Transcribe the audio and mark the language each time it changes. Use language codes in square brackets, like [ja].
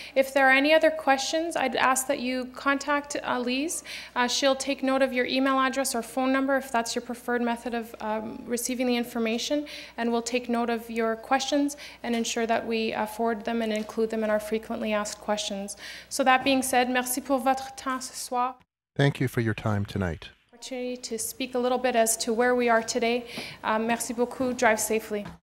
[en] If there are any other questions, I'd ask that you contact Lise. She'll take note of your email address or phone number if that's your preferred method of receiving the information, and we'll take note of your questions and ensure that we forward them and include them in our frequently asked questions. So that being said, [fr] merci pour votre temps ce soir. [en] Thank you for your time tonight. Opportunity to speak a little bit as to where we are today. [fr] Merci beaucoup. [en] Drive safely.